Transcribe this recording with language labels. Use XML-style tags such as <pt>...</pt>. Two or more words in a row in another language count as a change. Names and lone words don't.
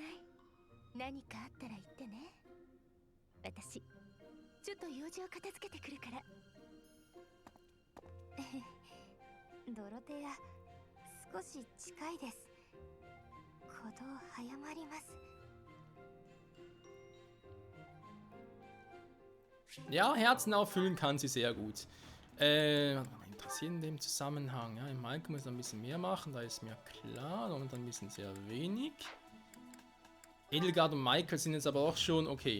<ja>何かあったら言ってね。私ちょっと用事を片付けてくるから。ドロテア、少し近いです。鼓動早まります。</ja> <de>Ja, Herzen auffüllen kann sie sehr gut. Was mich interessiert in dem Zusammenhang, ja, im Malcolm muss ein bisschen mehr machen, da ist mir klar, und ein bisschen sehr wenig. Edelgard und Michael sind jetzt aber auch schon okay.</de>